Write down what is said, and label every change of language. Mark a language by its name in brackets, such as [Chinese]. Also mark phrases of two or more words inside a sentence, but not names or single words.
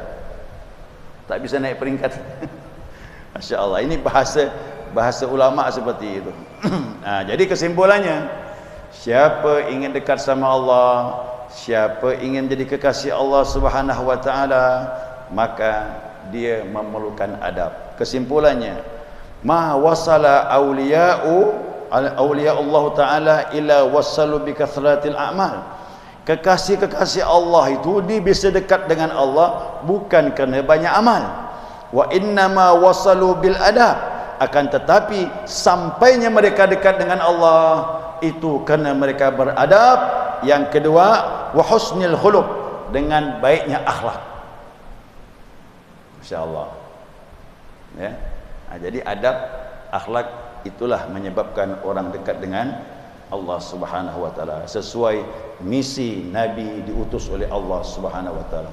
[Malay] Tak bisa naik peringkat. [Arabic] ما شاء الله, [Malay] ini bahasa ulama seperti itu. Nah, jadi kesimpulannya, siapa ingin dekat sama Allah, siapa ingin jadi kekasih Allah [Arabic] سبحانه وتعالى, [Malay] maka dia memerlukan adab. Kesimpulannya, [Arabic] ما وصل أولياء الله تعالى إلا وصلوا بكثرة الأعمال. [Malay] Kekasih-kekasih Allah itu dia bisa dekat dengan Allah bukan kerana banyak amal. [Arabic] وإنما وصلوا بالأدب, [Malay] akan tetapi sampainya mereka dekat dengan Allah itu kerana mereka beradab. Yang kedua, [Arabic] وحسن الخلق, [Malay] dengan baiknya akhlak. Masya-Allah. Ya. Nah, jadi adab, akhlak itulah menyebabkan orang dekat dengan Allah [Arabic] سبحانه وتعالى, [Malay] sesuai misi Nabi diutus oleh Allah [Arabic] سبحانه وتعالى.